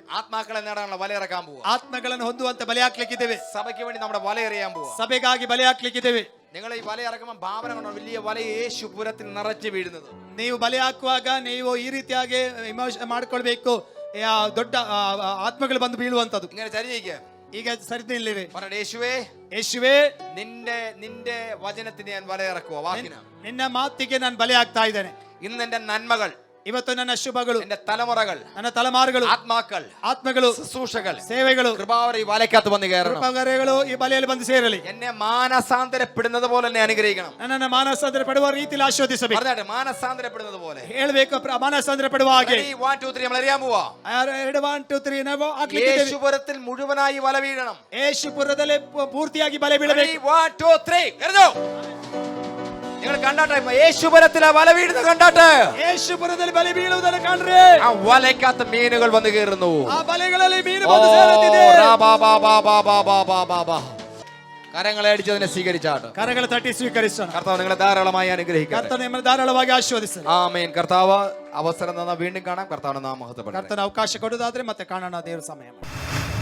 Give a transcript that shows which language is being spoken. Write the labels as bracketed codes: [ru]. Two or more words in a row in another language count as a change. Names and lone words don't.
[ml] ആത്മാക്കളെ നേടാനുള്ള വല ഇറക്കാൻ പോവാ. [kn] ಆತ್ಮಗಳನ್ನು ಹೊಂದುವಂತ ಬಲೆ ಹಾಕ್ಲಿಕ್ಕಿದ್ದೇವೆ. [ml] സഭയ്ക്ക് വേണ്ടി നമ്മുടെ വല എറിയാൻ പോവാ. [kn] ಸಭೆಗಾಗಿ ಬಲೆ ಹಾಕ್ಲಿಕ್ಕಿದ್ದೇವೆ. [ml] നിങ്ങൾ ഈ വല ഇറക്കുമ്പോൾ ഭാവന കൊണ്ടോ വലിയ വല യേശുപുരത്തിൽ നിറച്ച് വീഴുന്നത്. [kn] ನೀವು ಬಲೆ ಹಾಕುವಾಗ ನೀವು ಈ ರೀತಿಯಾಗಿ ಮಾಡ್ಕೊಳ್ಬೇಕು. ದೊಡ್ಡ ಆತ್ಮಗಳು ಬಂದು ಬೀಳುವಂತದ್ದು. [ml] ഇങ്ങനെ ചരിഞ്ഞിരിക്കുക. [kn] ಈಗ ಸರಿದು ನಿಲ್ಲಿರಿ. [ml] പറഞ്ഞ യേശുവേ, [kn] ಯೇಸುವೇ, [ml] നിന്റെ വചനത്തിന് ഞാൻ വല ഇറക്കുക. വാക്കിന് [kn] ನಿನ್ನ ಮಾತಿಗೆ ನಾನು ಬಲೆ ಹಾಕ್ತಾ ಇದ್ದೇನೆ. [ml] ഇന്ന് എന്റെ നന്മകൾ, [kn] ಇವತ್ತು ನನ್ನ ಶುಭಗಳು, [ml] എന്റെ തലമുറകൾ, [kn] ನನ್ನ ತಲೆಮಾರುಗಳು, ಆತ್ಮಗಳು, [ml] ശുശ്രൂഷകൾ, [kn] ಸೇವೆಗಳು, [ml] കൃപാവര ഈ വലയ്ക്കകത്ത് വന്ന് കയറണം. [kn] ಕೃಪಾವರಗಳು ಈ ಬಲೆಯಲ್ಲಿ ಬಂದು ಸೇರಲಿ. [ml] എന്നെ മാനസാന്തരപ്പെടുന്നത് പോലെ എന്നെ അനുഗ്രഹിക്കണം. [kn] ನನ್ನನ್ನು ಮಾನಸಾಂತರ ಪಡುವ ರೀತಿಯಲ್ಲಿ ಆಶೀರ್ವದಿಸಬೇಕು. [ml] പറഞ്ഞാട്ടെ, മാനസാന്തരപ്പെടുന്നത് പോലെ [kn] ಹೇಳಬೇಕು. ಮಾನಸಾಂತರ ಪಡುವ ಹಾಗೆ. [ml] 1 2 3 നമ്മൾ അറിയാൻ പോവാ. [kn] 2 1 2 3 ನಾವು ಹಾಕ್ಲಿಕ್ಕಿದ್ದೇವೆ. [ml] യേശുപുരത്തിൽ മുഴുവനായി വല വീഴണം. [kn] ಯೇಸುಪುರದಲ್ಲಿ ಪೂರ್ತಿಯಾಗಿ ಬಲೆ ಬೀಳಬೇಕು. [ml] 1 2 3 എഴുതോ. നിങ്ങൾ കണ്ടാട്ടെ, യേശുപുരത്തിൽ ആ വല വീഴുന്നത് കണ്ടാട്ടെ. [kn] ಯೇಸುಪುರದಲ್ಲಿ ಬಲೆ ಬೀಳುವುದನ್ನು ಕಾಣ್ರಿ. [ml] ആ വലയ്ക്കകത്ത് മീനുകൾ വന്ന് കയറുന്നു. [kn] ಆ ಬಲೆಗಳಲ್ಲಿ ಮೀನು ಬಂದು ಸೇರುತ್ತಿದೆ. [ml] കരങ്ങളെ അടിച്ചതിനെ സ്വീകരിച്ചാട്ട്. [kn] ಕರಗಳ ತಟ್ಟಿ ಸ್ವೀಕರಿಸೋಣ. [ml] കർത്താവ് നിങ്ങളെ ധാരാളമായി അനുഗ്രഹിക്കട്ടെ. [kn] ಕರ್ತನ ನಿಮ್ಮನ್ನು ಧಾರಾಳವಾಗಿ ಆಶೀರ್ವದಿಸಲಿ. [ml] ആമേൻ. കർത്താവ് അവസരം തന്ന വീണ്ടും കാണാം. കർത്താവിന്റെ നാമം മഹത്വപ്പെടട്ടെ. [kn] ಕರ್ತನ ಅವಕಾಶ ಕೊಡುವುದಾದ್ರೆ ಮತ್ತೆ ಕಾಣೋಣ ದೇವರ ಸಮಯ.